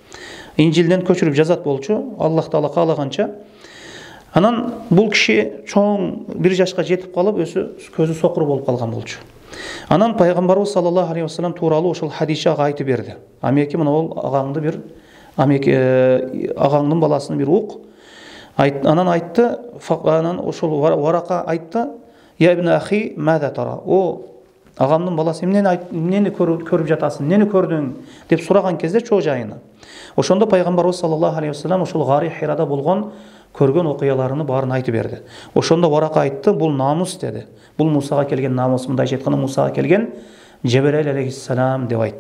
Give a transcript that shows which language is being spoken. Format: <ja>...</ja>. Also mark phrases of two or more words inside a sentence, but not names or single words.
<ky>Аллах Таала каалаганча. Анан бул киши чоң бир жашка жетип калып, көзү сокур болуп калган болчу. Анан пайгамбарыбыз</ky> <ar>صلى الله عليه وسلم</ar> <ky>тууралуу ошол Хадичага айтып берди. Амеки, мына ол агаңдын баласынын бир ук. Анан айтты, анан ошол Варака айтты:</ky> <ar>"يا ابن أخي، ماذا ترى?"</ar> <ky>О агамдын баласы, эмнени көрүп жатасың, эмнени көрдүң деп сураган кезде чоо жайына. Ошондо пайгамбарыбыз</ky> <ar>صلى الله عليه وسلم</ar> <ky>ошол Гари Хирада болгон көргөн окуяларını баарын айтып берди. Ошондо Варака айтты: "Бул намус" деди. Бул Мусага келген намус, мындайча айтканда Мусага келген Жебрейил алейхиссалам деп айтты.</ky>